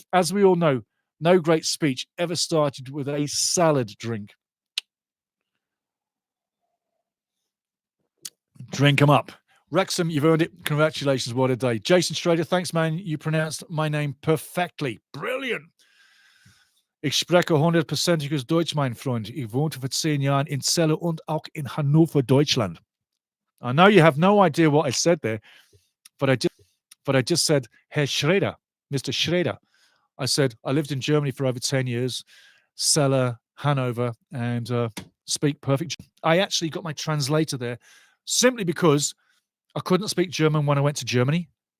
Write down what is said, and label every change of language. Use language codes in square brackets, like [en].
[en] As we all know, no great speech ever started with a salad drink. Drink 'em up. Wrexham, you've earned it. Congratulations. What a day. Jason Schrader, thanks, man. You pronounced my name perfectly. Brilliant. [de] Ich spreche 100%iges Deutsch, mein Freund. Ich wohnte für 10 Jahren in Celle und auch in Hannover, Deutschland. [en] I know you have no idea what I said there, but I just said, Herr Schrader, Mr. Schrader. I said, I lived in Germany for over 10 years, Celle, Hanover, and speak perfect. I actually got my translator there simply because I couldn't speak German when I went to Germany.